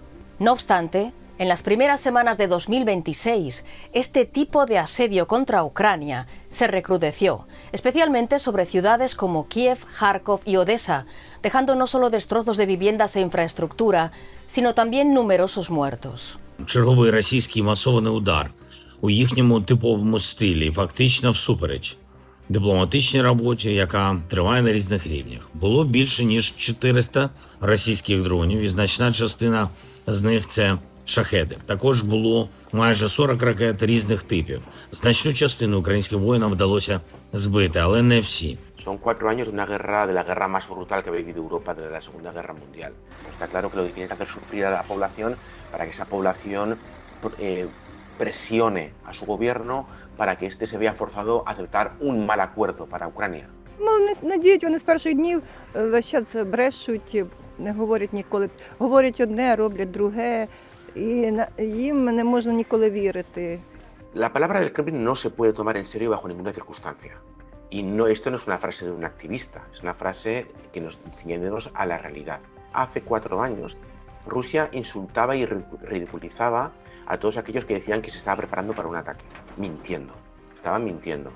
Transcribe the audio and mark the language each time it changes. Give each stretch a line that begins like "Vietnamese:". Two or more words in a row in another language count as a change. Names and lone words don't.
Spanish: No obstante, en las primeras semanas de 2026, este tipo de asedio contra Ucrania se recrudeció, especialmente sobre ciudades como Kiev, Kharkov y Odessa, dejando no solo destrozos de viviendas e infraestructura, sino también numerosos muertos.
Ukrainian: Черговий російський масований удар у їхньому типовому стилі, фактично всупереч дипломатичній роботі, яка триває на різних рівнях. Було більше ніж 400 російських дронів, і значна частина з них – це шахеди. Також було майже 40 ракет різних типів. Значну частину українським воїнам вдалося збити, але не всі.
Spanish: Son 4 años de la guerra más brutal que ha vivido Europa desde la Segunda Guerra Mundial. Está claro que lo que tienen que hacer es sufrir a la población para que esa población presione a su gobierno para que éste se vea forzado a aceptar un mal acuerdo para Ucrania.
Ukrainian: Ну, не діють вони з перших днів, весь час брешуть, не говорять ніколи. Говорять одне, роблять друге, і їм не можна ніколи вірити.
Spanish: La palabra del Kremlin no se puede tomar en serio bajo ninguna circunstancia. Y no, esto no es una frase de un activista, es una frase que nos ciñéndonos a la realidad. Hace 4 años, Rusia insultaba y ridiculizaba a todos aquellos que decían que se estaba preparando para un ataque, mintiendo, estaban mintiendo.